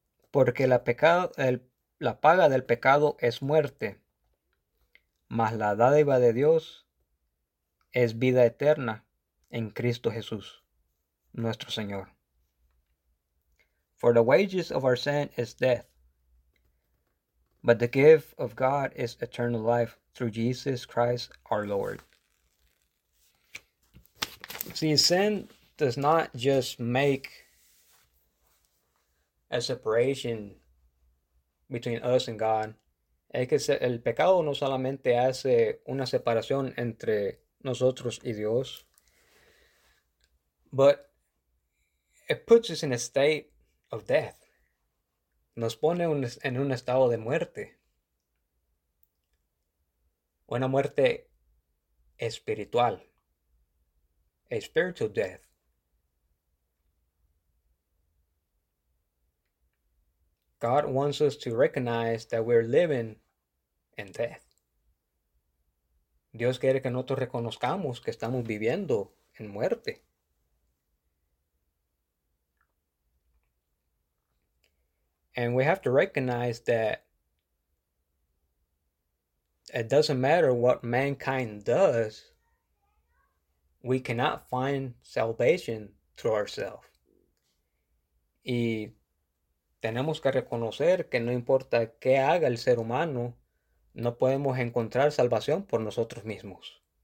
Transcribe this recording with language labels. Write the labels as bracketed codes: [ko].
[es] Porque la paga del pecado es muerte, mas la dádiva de Dios es vida eterna en Cristo Jesús, nuestro Señor. [en] For the wages of our sin is death, but the gift of God is eternal life through Jesus Christ our Lord. See, sin does not just make a separation between us and God. [es] Es que el pecado no solamente hace una separación entre nosotros y Dios, [en] but it puts us in a state of death. [es] Nos pone en un estado de muerte. Una muerte espiritual. [en] A spiritual death. God wants us to recognize that we're living in death. [es] Dios quiere que nosotros reconozcamos que estamos viviendo en muerte. [en] And we have to recognize that it doesn't matter what mankind does, we cannot find salvation through ourselves. [es] Y tenemos que reconocer que no importa qué haga el ser humano, no podemos encontrar salvación por nosotros mismos.